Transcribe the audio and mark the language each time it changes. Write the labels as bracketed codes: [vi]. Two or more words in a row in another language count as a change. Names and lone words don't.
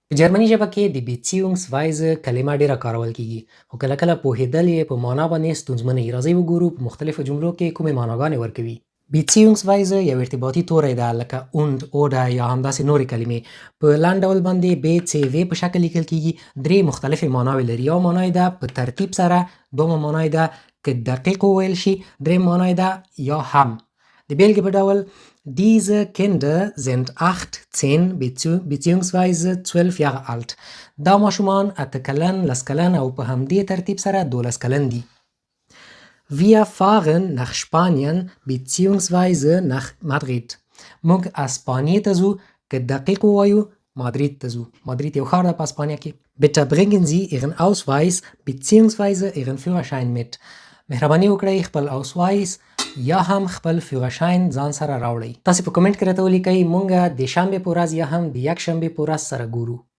[ps] په جرمني ژبه کې د beziehungsweise کلمه ډیره کارول کیږي، خو کله کله پوهېدل یې په معنا باندې ستونزمنه وي. راځئ وګورو په مختلفو جملو کې کومې معناګانې ورکوي. beziehungsweise یو ارتباطي توری ده لکه [de] und oder [ps] یا همداسې نورې کلمې. په لنډ ډول باندې BCV په شکل لیکل کیږي. درې مختلفې معناوې لري. یو معنی یې ده په ترتیب سره، دومه معنی یې ده که دقیق وویل شي، دریم معنی یې ده یا هم. د بیلګې په ډول [de] Diese Kinder sind 8, 10 beziehungsweise 12 Jahre alt. [ps] دا ماشومان 8 کلن، 10 کلن او په همدې ترتیب سره 12 کلن دي. [de] Wir fahren nach Spanien beziehungsweise nach Madrid. [ps] موږ اسپانیې ته ځو، که دقیق ووایو مادرید ته ځو. مادرید یو ښار ده په اسپانیا کې. [de] Bitte bringen Sie Ihren Ausweis beziehungsweise Ihren Führerschein mit. [ps] مهرباني وکړئ خپل اوسوایس یا هم خپل فیورشاین ځان سره راوړئ. تاسو په کمنټ کې راته ولیکئ مونږ د شنبې په ورځ یا هم د یک شنبې په ورځ سره ګورو.